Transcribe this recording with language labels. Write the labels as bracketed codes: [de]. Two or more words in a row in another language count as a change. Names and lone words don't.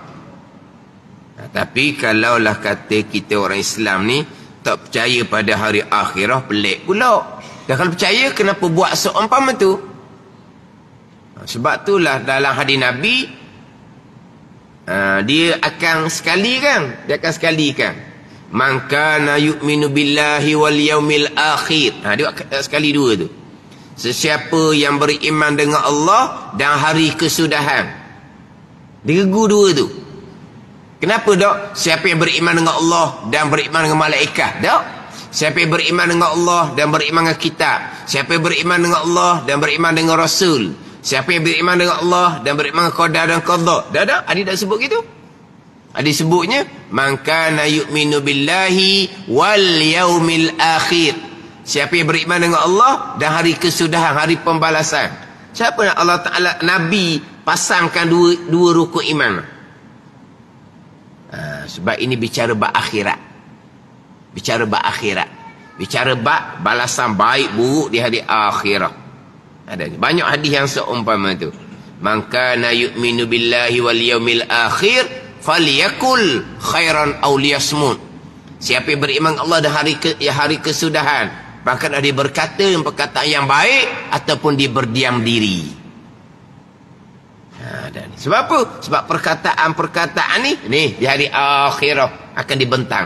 [ms] Tapi kalaulah kata kita orang Islam ni tak percaya pada hari akhirah, pelik pula. Dan kalau percaya, kenapa buat seumpama tu? Sebab itulah dalam hadis Nabi, dia akan sekalikan. [ar] من كان يؤمن بالله واليوم الآخر. [ms] Dia sekali dua tu. Sesiapa yang beriman dengan Allah dan hari kesudahan. Dia regu dua tu. Kenapa tak? Siapa yang beriman dengan Allah dan beriman dengan malaikat? Tak? Siapa yang beriman dengan Allah dan beriman dengan kitab? Siapa yang beriman dengan Allah dan beriman dengan Rasul? Siapa yang beriman dengan Allah dan beriman dengan qadar dan qadha? Dah? Ada tak sebut gitu? Ada sebutnya [ar] من كان يؤمن بالله واليوم الآخر. [ms] Siapa yang beriman dengan Allah dan hari kesudahan, hari pembalasan. Siapa yang Allah Taala Nabi pasangkan dua rukun iman? Sebab ini bicara bab akhirat. Bicara bab balasan baik buruk di hari akhirat. Ada banyak hadis yang seumpama tu. [ar] من كان يؤمن بالله واليوم الآخر فليقل خيرا أو ليصمت. [ms] Siapa yang beriman Allah dan hari kesudahan, bahkan dia berkata perkataan yang baik ataupun dia berdiam diri. Sebab apa? Sebab perkataan ni di hari akhirah akan dibentang.